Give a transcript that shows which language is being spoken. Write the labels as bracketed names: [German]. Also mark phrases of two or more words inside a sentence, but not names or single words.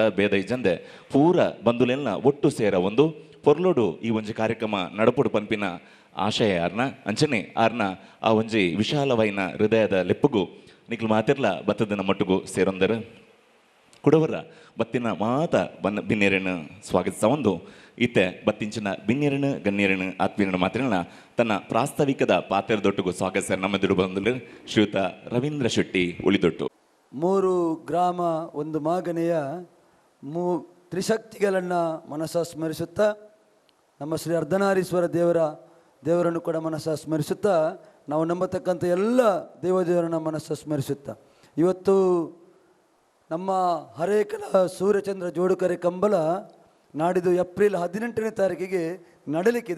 [Tulu] ಭೇದ ಇಜಂದೆ ಪೂರ ಬಂಧುಲೆಲ್ಲ ಒಟ್ಟು ಸೇರ ಒಂದು ಪೊರ್ಲೋಡು ಈ ಒಂಜಿ ಕಾರ್ಯಕ್ರಮ ನಡಪುಡು ಪನ್ಪಿನ ಆಶಯ ಆರ್ನ ಅಂಚನೆ ಆರ್ನ ಆ ಒಂಜಿ ವಿಶಾಲವೈನ ಹೃದಯದ ಲೆಪ್ಪುಗು ನಿಕ್ಲು ಮಾತಿರ್ಲ ಬತ್ತದ ಮಟ್ಟಿಗೂ ಸೇರೊಂದರು ಕುಡವರ ಬತ್ತಿನ ಮಾತ ಬಿನ್ನೇರನ್ನು ಸ್ವಾಗತಿಸ ಒಂದು ಇತ್ತೆ ಬತ್ತಿಂಚಿನ ಬಿನ್ನೇರನು ಗಣ್ಯರನು ಆತ್ಮೀಯರನ್ನು ಮಾತಿನ ತನ್ನ ಪ್ರಾಸ್ತಾವಿಕದ ಪಾತ್ರದೊಟ್ಟಿಗೂ ಸ್ವಾಗತಿಸ ನಮ್ಮೆದುರು ಬಂದರು ಶ್ರೀಯುತ ರವೀಂದ್ರ ಶೆಟ್ಟಿ ಉಳಿದೊಟ್ಟು [Kannada] 3 ಗ್ರಾಮ ಒಂದು ಮಾಗನೆಯ ತ್ರಿಶಕ್ತಿಗಳನ್ನು ಮನಸ್ಸ ಸ್ಮರಿಸುತ್ತಾ ನಮ್ಮ ಶ್ರೀ ಅರ್ಧನಾರೀಶ್ವರ ದೇವರನ್ನು ಕೂಡ ಮನಸ್ಸ ಸ್ಮರಿಸುತ್ತಾ ನಾವು ನಂಬತಕ್ಕಂಥ ಎಲ್ಲ ದೇವದೇವರನ್ನ ಮನಸ್ಸ ಸ್ಮರಿಸುತ್ತಾ ಇವತ್ತು ನಮ್ಮ ಹರೇಕಳ ಸೂರ್ಯಚಂದ್ರ ಜೋಡುಕರೆ ಕಂಬಳ ನಾಡಿದ್ದು ಏಪ್ರಿಲ್ 18ನೇ ತಾರೀಕಿಗೆ ನಡೆಯಲಿಕ್ಕಿದೆ.